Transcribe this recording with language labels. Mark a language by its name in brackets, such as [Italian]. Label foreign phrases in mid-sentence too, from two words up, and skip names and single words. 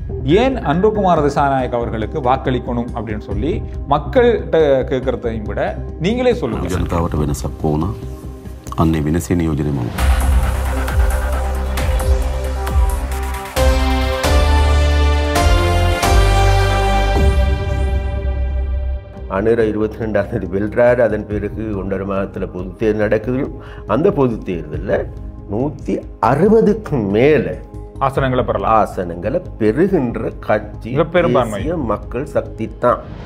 [Tamil] ஏன் அன்ருகுமார திசாநாயக்க அவர்களுக்கு வாக்களிக்கணும் அப்படின்னு சொல்லி மக்கள்கிட்ட கேட்கறதையும் விட நீங்களே சொல்லுங்க. [Sinhala] ජනතාවට වෙනසක් වුණා. අන්නේ වෙනසේ නියෝජනය මම. [Tamil] அனுர 22ஆம் தேதி வெல்றாரு. அதன் பிறகு 1.5 மாதத்தில் பொதுத் தேர்தல் நடக்குது. அந்த பொதுத் தேர்தலில் 160க்கும் மேலே ஆசனங்களை பெறுகின்ற கட்சி தேசிய மக்கள் சக்தி தான்.